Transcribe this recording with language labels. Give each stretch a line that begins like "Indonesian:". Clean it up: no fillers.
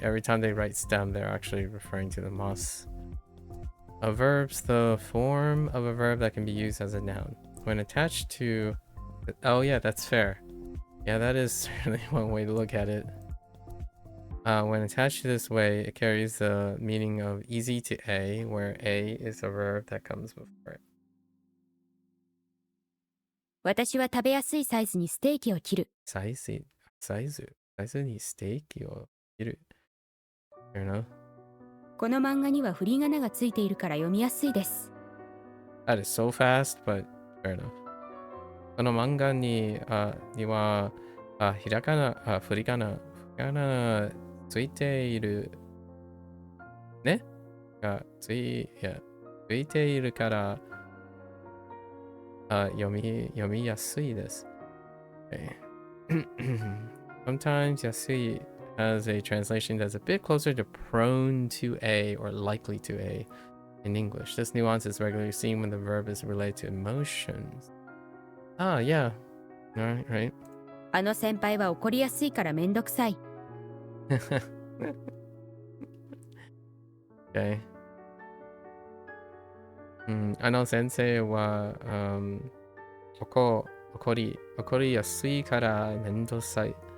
English: Every time they write stem, they're actually referring to the mas. A verb's the form of a verb that can be used as a noun. When attached to... Oh yeah, that's fair. Yeah, that is certainly one way to look at it. When attached to this way, it carries the meaning of easy to A, where A is a verb that comes before it.
Japanese: 私は食べやすいサイズにステーキを切る。サイズにステーキを切る。
English: Fair enough.
Japanese: この漫画には振り仮名がついているから読みやすいです。
English: That is so fast, but fair enough.
Japanese: この漫画にはひらがな、振り仮名ついているねついているから読みやすいです。
English: Okay. Sometimes Yasui has a translation that's a bit closer to prone to A or likely to A in English. This nuance is regularly seen when the verb is related to emotions. Ah, yeah. Alright, right.
Japanese: あの先輩は怒りやすいからめんどくさい。
English: Okay.
Japanese: あの先生は、怒りやすいからめんどくさい。